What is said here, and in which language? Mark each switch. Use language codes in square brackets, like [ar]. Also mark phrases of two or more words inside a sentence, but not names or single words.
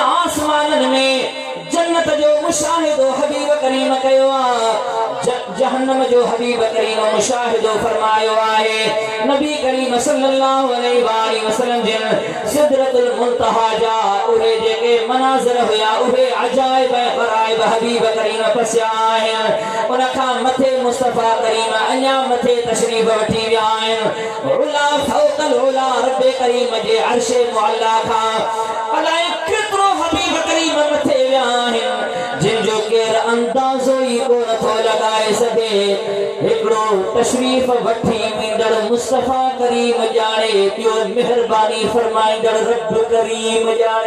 [sd] आसमाननि में जन्नत जो मुशाहिदो हबीब करीम कयो जहन्नम जो हबीब करीम मुशाहिदो फरमायो आहे नबी करीम [ar] صلى الله عليه وسلم [sd] जिन सिदरतुल मुंतहा जा उहे जेके मनाज़र हुया उहे अजाइब गराइब हबीब करीम पसिया आहिनि उन खां मथे मुस्तफा करीम अञा मथे तशरीफ वठी विया आहिनि उला [ar] فوق العلى [sd] रब करीम जे अर्श मुअल्ला खां अलाए केतिरो हबीब करीम मथे विया आहिनि जिन जो केर अंदाज़ो ई को नथो लॻाए सघे हिकिड़ो तशरीफ वठी ईंदड़ मुस्तफा करीम ॼाणे ॿियो महिरबानी फरमाईंदड़ रब करीम ॼाणे